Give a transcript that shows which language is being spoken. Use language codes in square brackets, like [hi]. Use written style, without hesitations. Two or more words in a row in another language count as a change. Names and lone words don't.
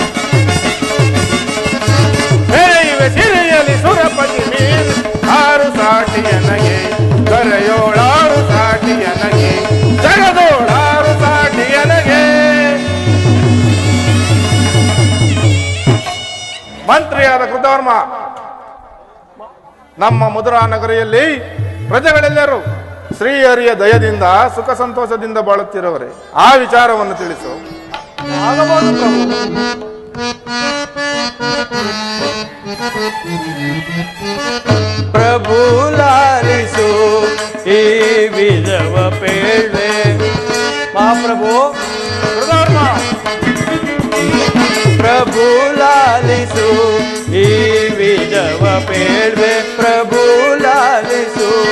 [kn] ಮೇಯುವೆ ಸಿರಿಯಲಿ ಸುರಪತಿ ಮೀರಿಸಿ ಆರು ಸಾಟಿಯನಗೆ ದರೆಯೋಳಾರು ಸಾಟಿಯನಗೆ ಜಗದೋಳಾರು ಸಾಟಿಯನಗೆ ಮಂತ್ರಿಯಾದ ಕೃತವರ್ಮ ನಮ್ಮ ಮಧುರಾ ನಗರಿಯಲ್ಲಿ ಪ್ರಜೆಗಳೆಲ್ಲರೂ ಶ್ರೀಹರಿಯ ದಯದಿಂದ ಸುಖ ಸಂತೋಷದಿಂದ ಬಾಳುತ್ತಿರುವರೆ ಆ ವಿಚಾರವನ್ನು ತಿಳಿಸು. ಆಗಬಹುದು ಪ್ರಭು. ಪ್ರಭು ಲಾಲಿಸು ಈ ವಿಧವ ಪೇಳ್ವೆ ಮಹಾಪ್ರಭು ಕೃತವರ್ಮ ಪ್ರಭು ಲಾಲಿಸು ಈ ವಿಧವ ಪೇಳ್ವೆ ಪ್ರಭು ಲಾಲಿಸು